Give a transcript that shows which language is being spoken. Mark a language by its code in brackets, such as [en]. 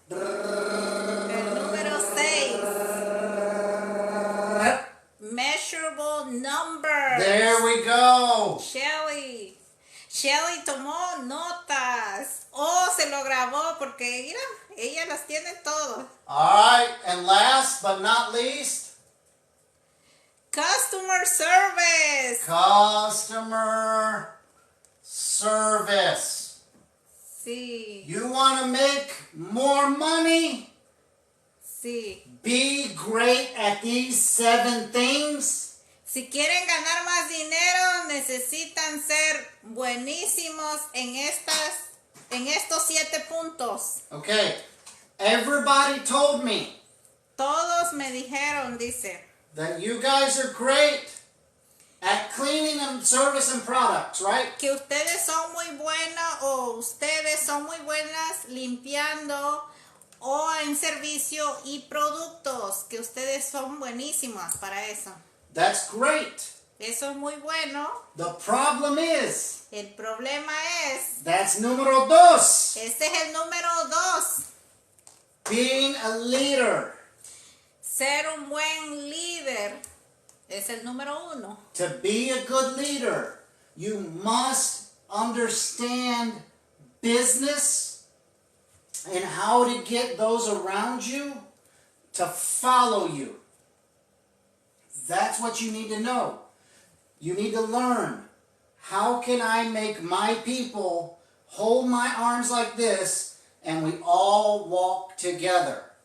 [es] El número 6. [en] Measurable number. There we go. [es] Shelly tomó notas. Oh, se lo grabó porque mira, ella las tiene todo. [en] All right, and last but not least, Customer service. customer service. [es] Sí, [en] You want to make more money? [es] sí. [en] Be great at these 7 things. [es] Si quieren ganar más dinero, necesitan ser buenísimos en estos 7 puntos. [en] Okay, everybody told me [es] Todos me dijeron, dice, [en] that you guys are great at cleaning and service and products, right? [es] que ustedes son muy buenos o ustedes son muy buenas limpiando o en servicio y productos, que ustedes son buenísimos para eso. [en] That's great. [es] Eso es muy bueno. [en] The problem is, [es] El problema es, [en] that's número 2. [es] este es el número 2, [en] Being a leader. [es] ser un buen líder es el número 1. [en] To be a good leader, you must understand business and how to get those around you to follow you. That's what you need to know. You need to learn, how can I make my people hold my arms like this and we all walk together?